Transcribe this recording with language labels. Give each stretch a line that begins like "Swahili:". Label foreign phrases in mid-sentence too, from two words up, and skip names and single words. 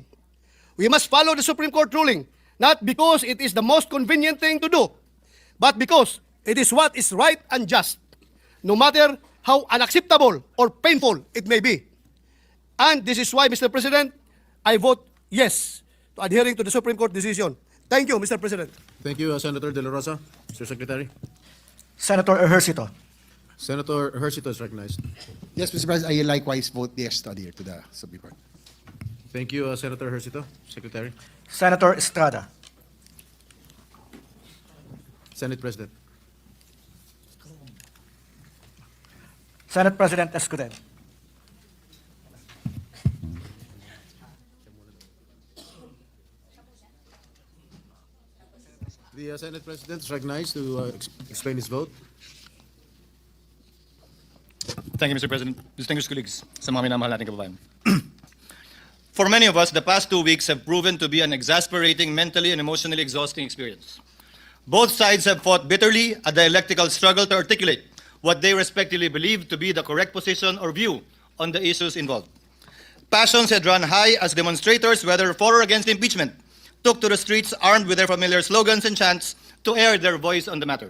English: We must follow the Supreme Court ruling, not because it is the most convenient thing to do, but because it is what is right and just, no matter how unacceptable or painful it may be. And this is why, Mr. President, I vote yes to adhering to the Supreme Court decision. Thank you, Mr. President. Thank you, Senator De La Rosa. Mr. Secretary. Senator Ejercito. Senator Hercito is recognized. Yes, Mr. President, I likewise vote yes to adhere to the Supreme Court. Thank you, Senator Hercito. Secretary. Senator Estrada. Senate President. Senate President Escudero. The Senate President is recognized to explain his vote. Thank you, Mr. President. Distinguished colleagues,
Filipino: sa mga minamahal nating kababayan.
English: For many of us, the past 2 weeks have proven to be an exasperating, mentally and emotionally exhausting experience. Both sides have fought bitterly a dialectical struggle to articulate what they respectively believe to be the correct position or view on the issues involved. Passions had run high as demonstrators, whether for or against impeachment, took to the streets armed with their familiar slogans and chants to air their voice on the matter.